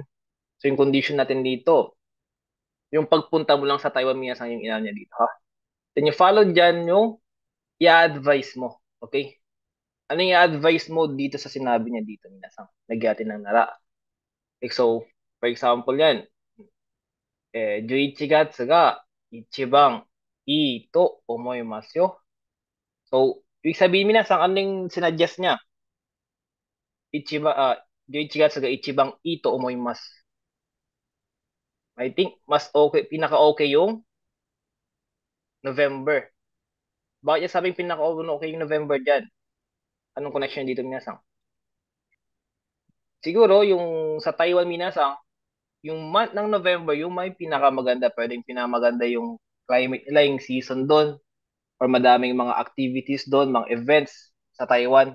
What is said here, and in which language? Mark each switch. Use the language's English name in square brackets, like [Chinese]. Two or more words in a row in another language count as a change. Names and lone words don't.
[Filipino] So, yung condition natin dito, yung pagpunta mo lang sa Taiwan, minasang yung ina niya dito, ha? Then, yung follow dyan, yung i-advise mo, okay? Ano yung i-advise mo dito sa sinabi niya dito, minasang? Nagyatin ng nara. Okay, so, [English] for example [Filipino] yan, [Japanese] 11 月が一番いいと思いますよ. [Filipino] So, ibig sabihin, minasang, ano yung sinuggest niya? [Japanese] 11 月が一番いいと思います. [English] I think, [Filipino] mas okay, pinaka-okay yung November. Bakit niya sabing pinaka-okay yung November dyan? Anong connection dito, minasang? Siguro, yung sa Taiwan, minasang, yung month ng November, yung may pinakamaganda, pwedeng pinakamaganda yung climate nila, yung season doon, or madaming mga activities doon, mga events sa Taiwan.